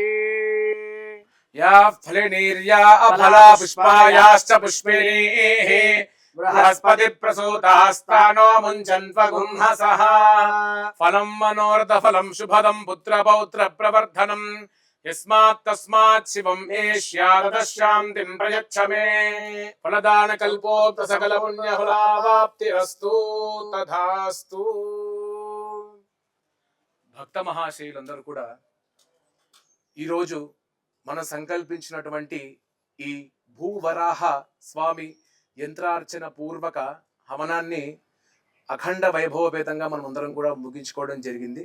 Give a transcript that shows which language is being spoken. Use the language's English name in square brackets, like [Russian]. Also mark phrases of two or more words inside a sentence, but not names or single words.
[Sanskrit] याः फलिनीर्या अफला पुष्पायाश्च पुष्पिणीः बृहस्पति प्रसूतास्तानो मुञ्चन्त्वगुंहसः फलं मनोरथ फलं शुभदं पुत्र पौत्र प्रवर्धनम् यस्मात् तस्मात् शिवम् एष्यादतः शान्तिं प्रयच्छ मे फलदान कल्पोक्त सकल पुण्य फलावाप्तिरस्तु तथास्तु। [Telugu] భక్త మహాశయులందరూ కూడా ఈరోజు మనం సంకల్పించినటువంటి ఈ భూవరాహ స్వామి యంత్రార్చన పూర్వక హవనాన్ని అఖండ వైభవపేతంగా మనం అందరం కూడా ముగించుకోవడం జరిగింది.